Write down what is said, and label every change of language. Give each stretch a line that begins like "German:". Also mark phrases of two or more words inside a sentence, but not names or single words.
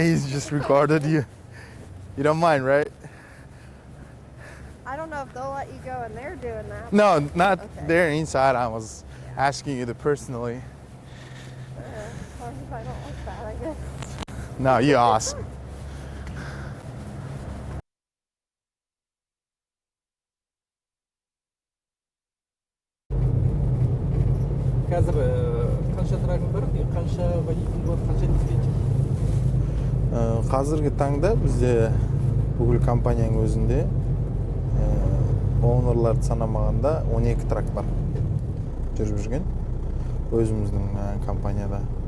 English: He's just recorded you. You don't mind, right? I don't know if they'll let you go in there doing that. No, not Okay. there inside. I was asking you to personally. As long as I don't like that, I guess. No, you're awesome.
Kazakh: Қазір қанша трагың бар, қанша водитель бар, қанша диспетчер? Қазіргі таңда бізде бүкіл компанияның өзінде оунерларды санамағанда 12 трак бар жүріп жүрген өзіміздің компанияда.